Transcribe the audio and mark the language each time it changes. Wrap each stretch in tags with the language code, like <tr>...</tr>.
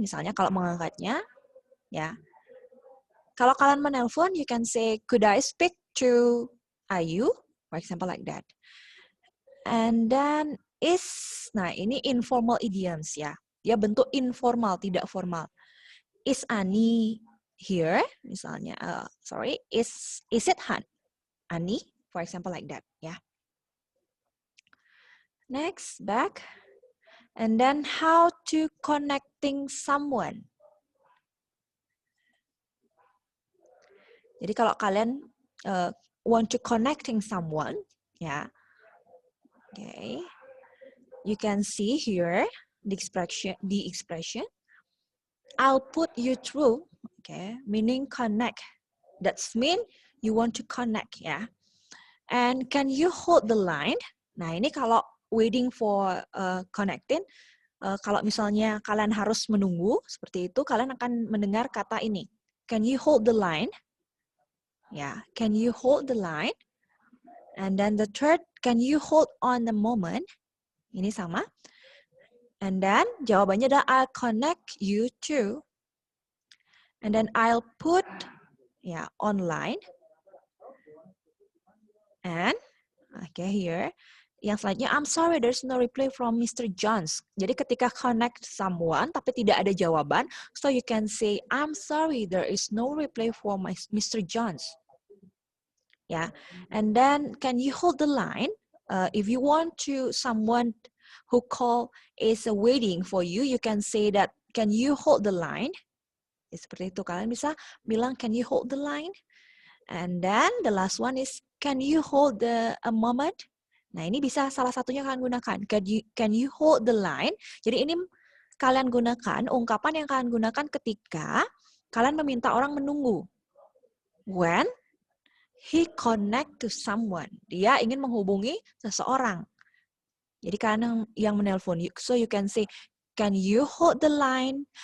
<id>Misalnya kalau mengangkatnya, ya. Kalau kalian menelpon,</id> <en>you can say, could I speak to Ayu? For example, like that. And then is,</en> <id>nah ini</id> <en>informal idioms ya.</en> <id>Dia bentuk informal, tidak formal.</id> <en>Is Ani here?</en> <id>Misalnya,</id> <en>is it Ani? For example, like that, ya. Next, back. And then how to connecting someone.</en> <id>Jadi kalau kalian</id> <en>want to connecting someone, ya, okay, you can see here the expression. I'll put you through, okay, meaning connect. That's mean you want to connect, ya. And can you hold the line?</en> <id>Nah ini kalau waiting for connecting, kalau misalnya kalian harus menunggu seperti itu, kalian akan mendengar kata ini.</id> <en>Can you hold the line? Yeah, can you hold the line? And then the third, can you hold on a moment?</en> <id>Ini sama.</id> <en>And then</en> <id>jawabannya adalah</id> <en>I'll connect you to. And then I'll put online. And okay, here.</en> <id>Yang selanjutnya,</id> <en>I'm sorry there's no reply from Mr. Jones.</en> <id>Jadi ketika</id> <en>connect someone</en> <id>tapi tidak ada jawaban,</id> <en>so you can say, I'm sorry there is no reply from Mr. Jones. Yeah, and then can you hold the line? If you want to someone who call is waiting for you, you can say that, can you hold the line?</en> <id>Ya, seperti itu, kalian bisa bilang,</id> <en>can you hold the line? And then the last one is, can you hold a moment?</en> <id>Nah ini bisa salah satunya kalian gunakan.</id> <en>Can you hold the line?</en> <id>Jadi ini kalian gunakan, ungkapan yang kalian gunakan ketika kalian meminta orang menunggu.</id> <en>When he connect to someone.</en> <id>Dia ingin menghubungi seseorang. Jadi kalian yang menelpon.</id> <en>So you can say, can you hold the line?</en>